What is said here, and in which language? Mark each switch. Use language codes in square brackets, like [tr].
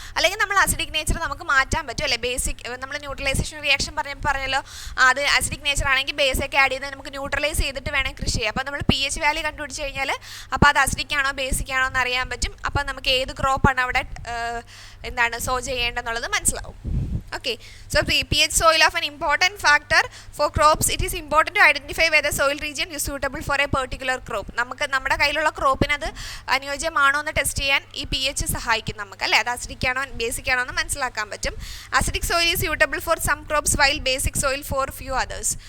[ml] അല്ലെങ്കിൽ നമ്മൾ acidic nature നമുക്ക് മാറ്റാൻ പറ്റും അല്ലേ. ബേസിക് നമ്മൾ ന്യൂട്രലൈസേഷൻ റിയാക്ഷൻ പറഞ്ഞല്ലോ, അത് ആസിഡിക് നേച്ചർ ആണെങ്കിൽ ബേസൊക്കെ ആഡ് ചെയ്ത് നമുക്ക് ന്യൂട്രലൈസ് ചെയ്തിട്ട് വേണം കൃഷി ചെയ്യാം. അപ്പോൾ നമ്മൾ pH വാല്യൂ കണ്ടുപിടിച്ച് കഴിഞ്ഞാൽ അപ്പോൾ അത് ആസിഡിക് ആണോ ബേസിക് ആണോ എന്ന് അറിയാൻ പറ്റും. അപ്പോൾ നമുക്ക് ഏത് ക്രോപ്പാണ് അവിടെ സോ ചെയ്യേണ്ടതെന്നുള്ളത് മനസ്സിലാവും. [en] Okay, so the pH soil of an important factor for crops. It is important to identify whether soil region is suitable for a particular crop. [ml] നമുക്ക് നമ്മുടെ കയ്യിലുള്ള ക്രോപ്പിന് അത് അനുയോജ്യമാണോ എന്ന് ടെസ്റ്റ് ചെയ്യാൻ ഈ പി എച്ച് സഹായിക്കും നമുക്ക് അല്ലേ. അത് അസിഡിക് ആണോ ബേസിക് ആണോ എന്ന് മനസ്സിലാക്കാൻ പറ്റും. [en] Acidic soil is suitable for some crops while basic soil for few others.